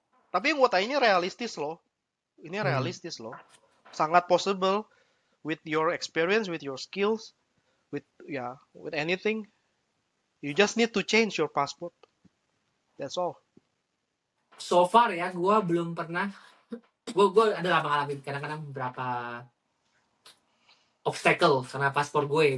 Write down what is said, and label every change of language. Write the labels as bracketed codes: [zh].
[id] Tapi yang gue tanya ini realistis loh. Ini realistis loh. Sangat [en] possible with your experience, with your skills, with anything. You just need to change your passport. That's all. So far [id] ya, gue belum pernah. Gue adalah mengalami kadang-kadang beberapa obstacle karena paspor gue.